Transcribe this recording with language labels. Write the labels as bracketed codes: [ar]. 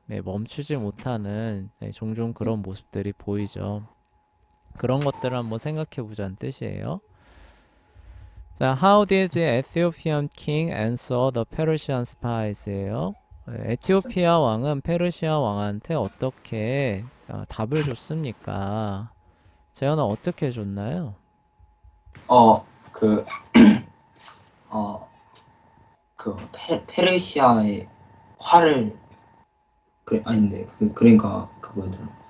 [ko] 네, 멈추지 못하는 종종 그런 모습들이 보이죠. 그런 것들을 한번 생각해 보자는 뜻이에요. [en] 자, How did the Ethiopian king answer the Persian spies예요. [ko] 에티오피아 왕은 페르시아 왕한테 어떻게 답을 줬습니까? 재현아 어떻게 줬나요? 어, 그, 어, 페르시아의 화를, 아닌데, 그러니까, 그거더라.